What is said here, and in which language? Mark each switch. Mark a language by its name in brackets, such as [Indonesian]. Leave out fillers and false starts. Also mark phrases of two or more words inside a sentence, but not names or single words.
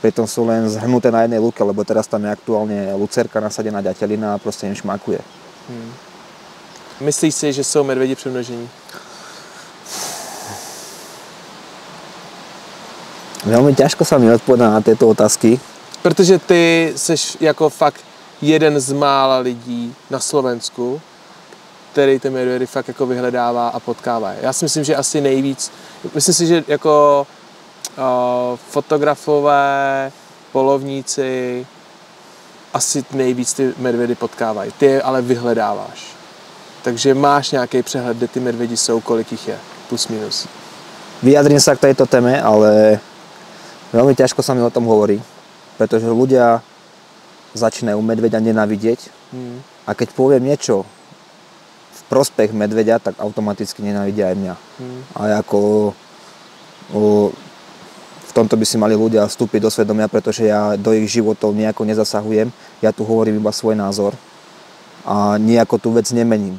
[Slovak] Pritom sú len zhrnuté na jednej lúke, lebo teraz tam je aktuálne lucerka nasadená ďatelina a proste im šmakuje. [Czech] Myslíš si, že sú medvedi přemnožení? [Slovak] Veľmi ťažko sa mi odpovedá na tieto otázky. [Czech] Protože ty seš jako fakt jeden z mála lidí na Slovensku, který ty medvědy fakt jako vyhledává a potkává. Já si myslím, že asi nejvíc, myslím si, že jako fotografové, polovníci asi nejvíc ty medvědy potkávají. Ty je ale vyhledáváš. Takže máš nějaký přehled, kde ty medvědi jsou, kolik jich je, plus minus. [Slovak] Vyjadrím sa k tejto téme, ale veľmi ťažko sa mi o tom hovorí, pretože ľudia začínajú medveďa nenávidieť a keď poviem niečo v prospech medveďa, tak automaticky nenávidia aj mňa. A ako v tomto by si mali ľudia vstúpiť do svedomia, pretože ja do ich životov nejako nezasahujem, ja tu hovorím iba svoj názor a nejako tú vec nemením.